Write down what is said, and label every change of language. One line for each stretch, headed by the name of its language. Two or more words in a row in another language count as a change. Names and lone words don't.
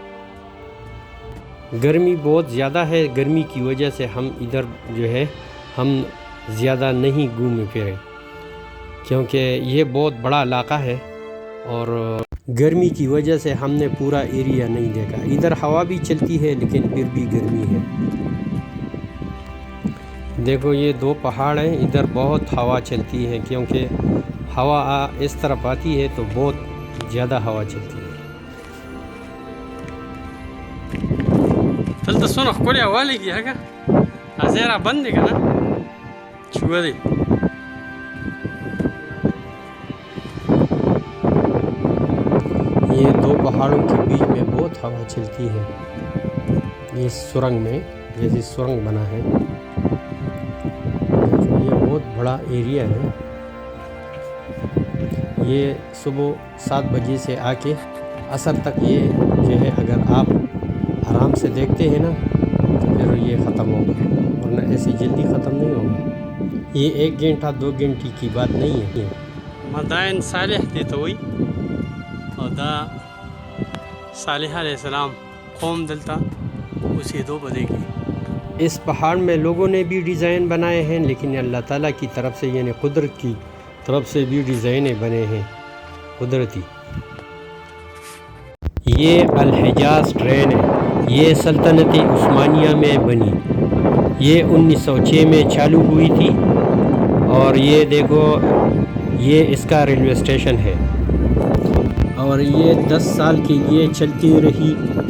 Urdu: گرمی بہت زیادہ ہے, گرمی کی وجہ سے ہم ادھر جو ہے ہم زیادہ نہیں گھومے پھرے, کیونکہ یہ بہت بڑا علاقہ ہے اور گرمی کی وجہ سے ہم نے پورا ایریا نہیں دیکھا. ادھر ہوا بھی چلتی ہے لیکن پھر بھی گرمی ہے. دیکھو یہ دو پہاڑ ہیں, ادھر بہت ہوا چلتی ہے کیونکہ ہوا اس طرف آتی ہے تو بہت زیادہ ہوا چلتی ہے.
Pashto: دلته څونه ښکلې هوا لګي هغه ځای را بند دی که نه چوه دی.
Urdu: یہ دو پہاڑوں کے بیچ میں بہت ہوا چلتی ہے. یہ سرنگ میں جیسے سرنگ بنا ہے. یہ بہت بڑا ایریا ہے. یہ صبح 7 بجے سے آ کے عصر تک یہ جو ہے اگر آپ آرام سے دیکھتے ہیں نا تو پھر یہ ختم ہوگا, ورنہ ایسے جلدی ختم نہیں ہوگا. یہ 1 گھنٹہ 2 گھنٹے کی بات نہیں ہے.
Pashto: مدائن صالح دی ته وایي او دا صالح
Arabic: علیہ السلام
Pashto: قوم دلته اوسېدو په دې کې.
Urdu: اس پہاڑ میں لوگوں نے بھی ڈیزائن بنائے ہیں, لیکن اللہ تعالیٰ کی طرف سے یعنی قدرت کی طرف سے بھی ڈیزائنیں بنے ہیں قدرتی. یہ الحجاز ٹرین ہے, یہ سلطنت عثمانیہ میں بنی. یہ 1906 میں چالو ہوئی تھی اور یہ دیکھو یہ اس کا ریلوے اسٹیشن ہے اور یہ 10 سال کے لیے چلتی رہی تھی.